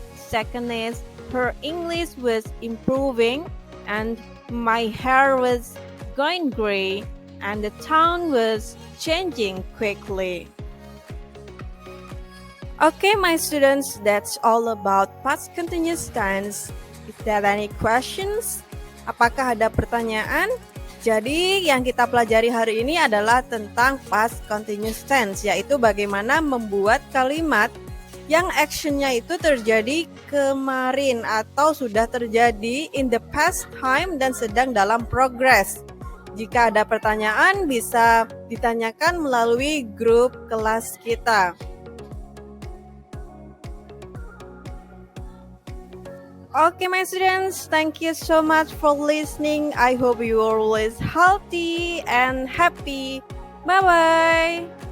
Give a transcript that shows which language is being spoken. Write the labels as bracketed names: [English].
[English] Second is her English was improving and my hair was going gray and the town was changing quickly. Okay, my students, that's all about past continuous tense. Is there any questions? [Indonesian] Apakah ada pertanyaan? Jadi, yang kita pelajari hari ini adalah tentang past continuous tense, yaitu bagaimana membuat kalimat yang actionnya itu terjadi kemarin atau sudah terjadi [English] in the past time [Indonesian] dan sedang dalam progress. Jika ada pertanyaan, bisa ditanyakan melalui grup kelas kita. [English] Okay, my students, thank you so much for listening. I hope you are always healthy and happy. Bye-bye.